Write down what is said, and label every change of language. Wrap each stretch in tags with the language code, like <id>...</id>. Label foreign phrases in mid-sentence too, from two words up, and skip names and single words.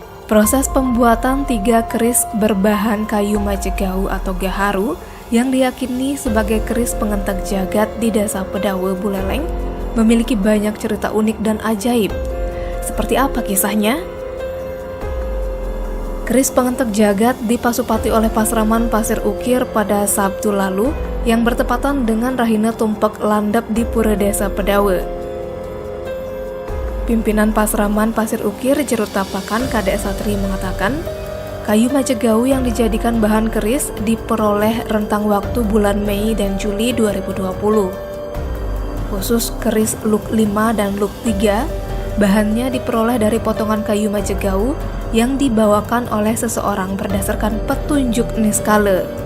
<id>Proses pembuatan 3 keris berbahan kayu majegau atau gaharu yang diyakini sebagai keris pengentek jagat di Desa Pedawe Buleleng memiliki banyak cerita unik dan ajaib. Seperti apa kisahnya? Keris pengentek jagat dipasupati oleh Pasraman Pasir Ukir pada Sabtu lalu yang bertepatan dengan Rahina Tumpek landap di Pura Desa Pedawe. Pimpinan Pasraman Pasir Ukir Jerut Tapakan Kadek Satri mengatakan, kayu majegau yang dijadikan bahan keris diperoleh rentang waktu bulan Mei dan Juli 2020. Khusus keris Luk 5 dan Luk 3, bahannya diperoleh dari potongan kayu majegau yang dibawakan oleh seseorang berdasarkan petunjuk niskale.</id>